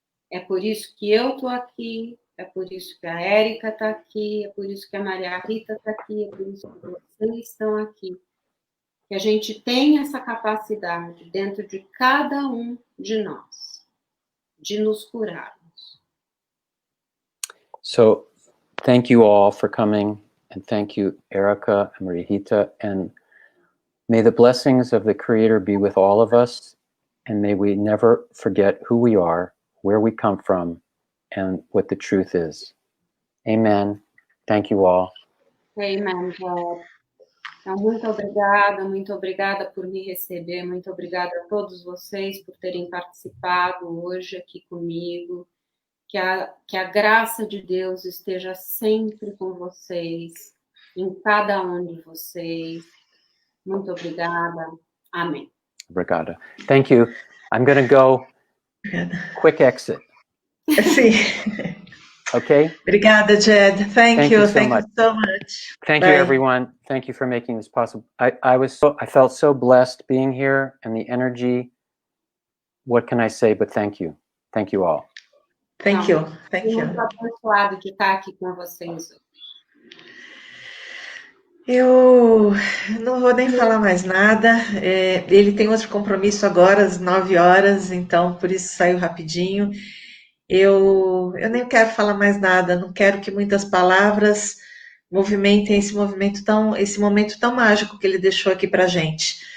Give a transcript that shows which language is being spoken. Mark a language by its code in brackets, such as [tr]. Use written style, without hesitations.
[pt] É por isso que eu estou aqui, é por isso que a Érica está aqui, é por isso que a Maria Rita está aqui, é por isso que vocês estão aqui. Que a gente tem essa capacidade dentro de cada um de nós, de nos curarmos. [en] So, thank you all for coming And thank you, Erica and Marihita. And may the blessings of the Creator be with all of us. And may we never forget who we are, where we come from, and what the truth is. Amen. Thank you all. Amen, God. [pt] Então, muito obrigada por me receber, muito obrigada a todos vocês por terem participado hoje aqui comigo. Que a graça de Deus esteja sempre com vocês, em cada um de vocês. Muito obrigada. Amém. Obrigada. [en] Thank you. I'm going to go. Quick exit. [pt] Sim. [en] Okay? [pt] Obrigada, [en] Jed. Thank you so much. Thank you, everyone. Thank you for making this possible. I felt so blessed being here and the energy. What can I say but thank you? Thank you all. Thank you. [pt] Muito abençoado de estar aqui com vocês hoje. Eu não vou nem falar mais nada. Ele tem outro compromisso agora, às 9 horas, então por isso saiu rapidinho. Eu nem quero falar mais nada, não quero que muitas palavras movimentem esse momento tão mágico que ele deixou aqui pra gente.